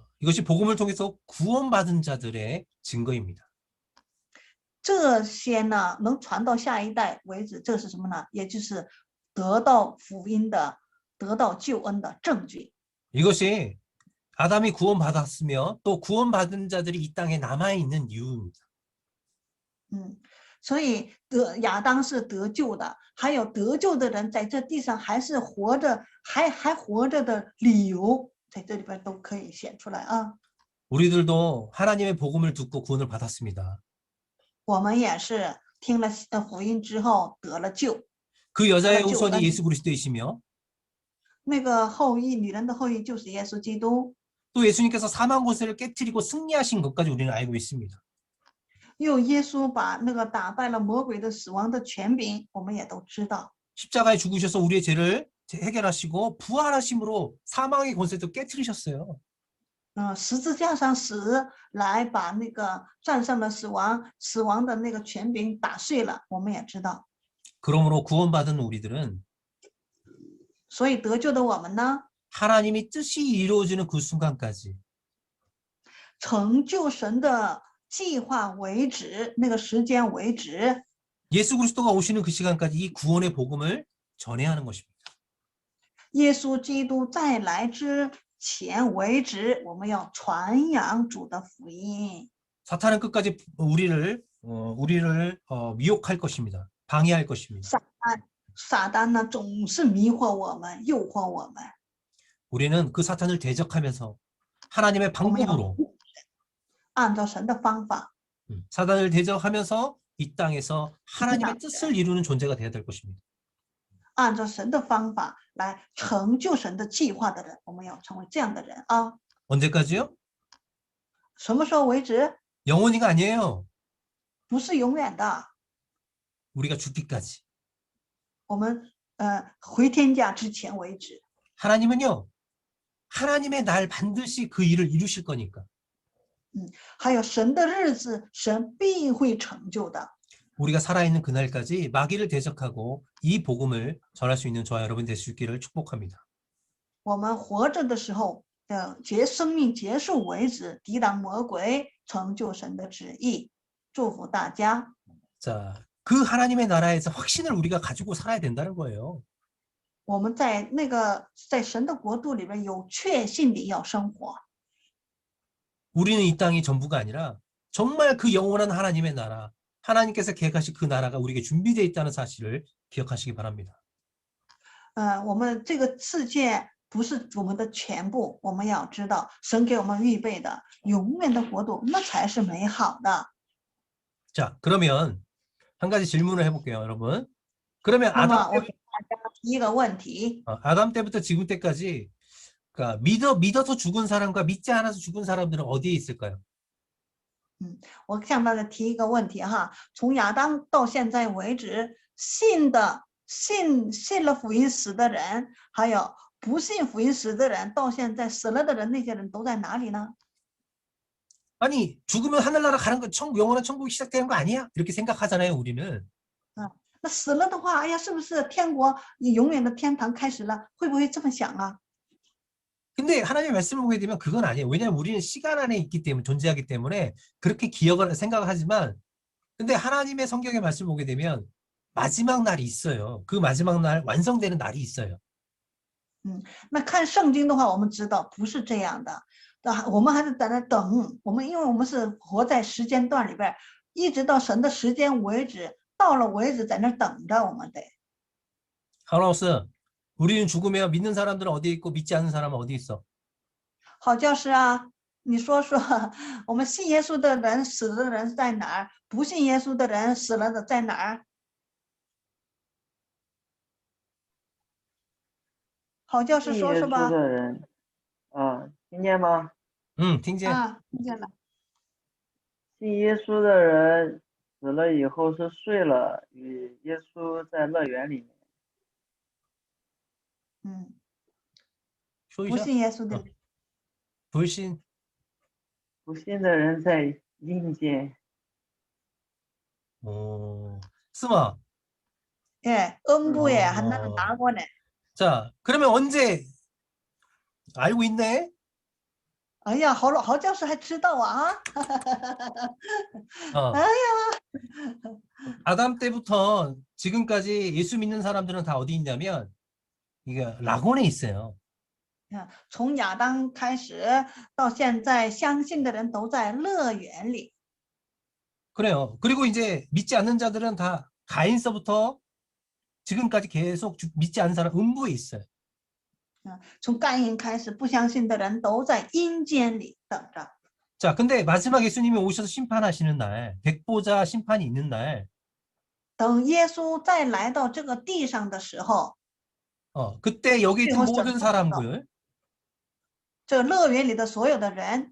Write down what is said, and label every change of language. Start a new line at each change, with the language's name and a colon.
Korean: 이것이 복음을 통해서 구원받은 자들의 증거입니다.
Chinese: 这些呢，能传到下一代为止，这是什么呢？也就是得到福音的、得到救恩的证据。
Korean: 이것이 아담이 구원받았으며 또 구원받은 자들이 이 땅에 남아있는 이유입니다.
Chinese: 所以亚当是得救的，还有得救的人在这地上还是活着，还活着的理由，在这里边都可以显出来啊。
Korean: 우리들도 하나님의 복음을 듣고 구원을 받았습니다.
Chinese: 我们也是听了福音之后得了救，
Korean: 그 여자의
Chinese: 得了救
Korean: 후손이
Chinese: 恩。
Korean: 예수 그리스도이시며
Chinese: 那个后裔，女人的后裔就是耶稣基督。
Korean: 또 예수님께서 사망 권세를 깨뜨리고 승리하신 것까지 우리는 알고 있습니다.
Chinese: 又耶稣把那个打败了魔鬼的死亡的权柄，我们也都知道。
Korean: 십자가에 죽으셔서 우리의 죄를 해결하시고 부활하심으로 사망의 권세도 깨뜨리셨어요.
Chinese: 十字架上死来把那个战胜了死亡的那个权柄打碎了，我们也知道。
Korean: 그러므로 구원받은 우리들은
Chinese: 所以得救的我们呢，
Korean: 하나님이 뜻이 이루어지는 그 순간까지
Chinese: 成就神的计划为止，那个时间为止，
Korean: 예수 그리스도가 오시는 그 시간까지 이 구원의 복음을 전해야 하는 것입니다.
Chinese: 耶稣基督再来之前为止，我们要传扬主的福音。
Korean: 사탄은 끝까지 우리를 미혹할 것입니다. 방해할 것입니다.
Chinese: 撒旦呢，总是迷惑我们，诱惑我们。
Korean: 우리는 그 사탄을 대적하면서 하나님의 방법으로
Chinese: 按照神的方法，
Korean: 사탄을 대적하면서 이 땅에서 하나님의 뜻을 이루는 존재가 되어야 될 것입니다.
Chinese: 按照神的方法来成就神的计划的人，我们要成为这样的人啊！
Korean: 언제까지요?
Chinese: 什么时候为止？
Korean: 영원히가 아니에요.
Chinese: 不是永远的，
Korean: 우리가 죽기까지.
Chinese: 我们回天家之前为止。
Korean: 하나님은요. 하나님의 날 반드시 그 일을 이루실 거니까.
Chinese: 还有神的日子，神必会成就的。
Korean: 우리가 살아있는 그날까지 마귀를 대적하고 이 복음을 전할 수 있는 저와 여러분 될 수 있기를 축복합니다.
Chinese: 我们活着的时候，生命结束为止，抵挡魔鬼，成就神的旨意。祝福大家。
Korean: 자, 그 하나님의 나라에서 확신을 우리가 가지고 살아야 된다는 거예요.
Chinese: 我们在神的国度里边有确信地要生活。
Korean: 우리는 이 땅이 전부가 아니라 정말 그 영원한 하나님의 나라, 하나님께서 계획하신 그 나라가 우리에게 준비되어 있다는 사실을 기억하시기 바랍니다.
Chinese: 我们这个世界不是我们的全部，我们要知道神给我们预备的永远的国度，那才是美好的。
Korean: 자, 그러면 한 가지 질문을 해볼게요, 여러분. 그러면
Chinese: 那么我给大家提一个问题，
Korean: 아담 때부터 지금 때까지 그러니까 믿어서 죽은 사람과 믿지 않아서 죽은 사람들은 어디에 있을까요?
Chinese: 我向大家提一个问题哈，从亚当到现在为止，信了福音死的人，还有不信福音死的人，到现在死了的人，那些人都在哪里呢？
Korean: 아니 죽으면 하늘나라 가는 거 영원한 천국이 시작되는 거 아니야? 이렇게 생각하잖아요, 우리는.
Chinese: 那死了的话，哎呀，是不是天国永远的天堂开始了？会不会这么想啊？
Korean: 근데 하나님의 말씀을 보게 되면 그건 아니에요. 왜냐하면 우리는 시간 안에 있기 때문에 존재하기 때문에 그렇게 생각을 하지만 근데 하나님의 성경의 말씀을 보게 되면 마지막 날이 있어요. 그 마지막 날 완성되는 날이 있어요.
Chinese: 那看圣经的话，我们知道不是这样的，我们还是在那等。因为我们是活在时间段里边，一直到神的时间为止，到了为止，在那等着我们得。
Korean: 하나우스, 우리는 죽으면 믿는 사람들은 어디에 있고 믿지 않는 사람은 어디 있어?
Chinese: 好教师啊，你说说，我们信耶稣的人死的人在哪儿？不信耶稣的人死了的在哪儿？好教师说说吧。信耶稣的人，听见吗？听见。听见了。信耶稣的人死了以后是睡了，与耶稣在乐园里面。不信耶稣的人。
Korean: 불신.
Chinese: 不信的人在阴间。 스마.
Korean: 예, 음부에 하나는 나고네. 자, 그러면 언제 알고 있네?
Chinese: 哎呀，郝教授还知道啊！ 어. 哎呀，
Korean: 아담 때부터 지금까지 예수 믿는 사람들은 다 어디 있냐면 이게 낙원에 있어요.
Chinese: 从亚当开始到现在，相信的人都在乐园里。
Korean: 그래요. 그리고 이제 믿지 않는 자들은 다 가인서부터 지금까지 계속 믿지 않는 사람 음부에 있어요.
Chinese: 从该隐开始，不相信的人都在阴间里等着。
Korean: 자, 근데 마지막 예수님이 오셔서 심판하시는 날, 백보자 심판이 있는 날,
Chinese: 等耶稣再来到这个地上的时候，
Korean: 그때 여기
Chinese: 最
Korean: 있던
Chinese: 后审
Korean: 모든
Chinese: 判的时候，
Korean: 사람들
Chinese: 这个乐园里的所有的人